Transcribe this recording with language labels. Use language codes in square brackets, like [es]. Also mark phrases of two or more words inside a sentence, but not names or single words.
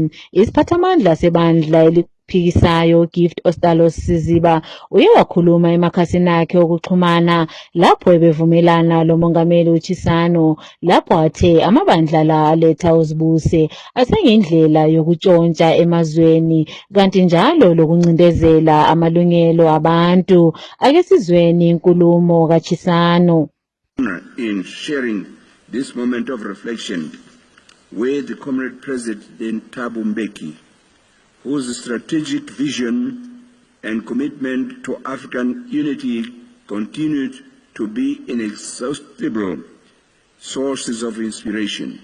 [nd] Isiphathamandla sebandla phikisayo Gift Ostalos Siziba uye wakhuluma emakhasini akhe okuxhumana lapho ebevumelana lomongameli uChissano lapho athe amabandla la aletha uzibuse asengendlela yokutshontsha emazweni kanti njalo lokuncindezela amalungelo abantu. Ake sizweni inkulumo kaChissano. [en] In sharing this moment of reflection with the Comrade President Thabo Mbeki, whose strategic vision and commitment to African unity continued to be inexhaustible sources of inspiration.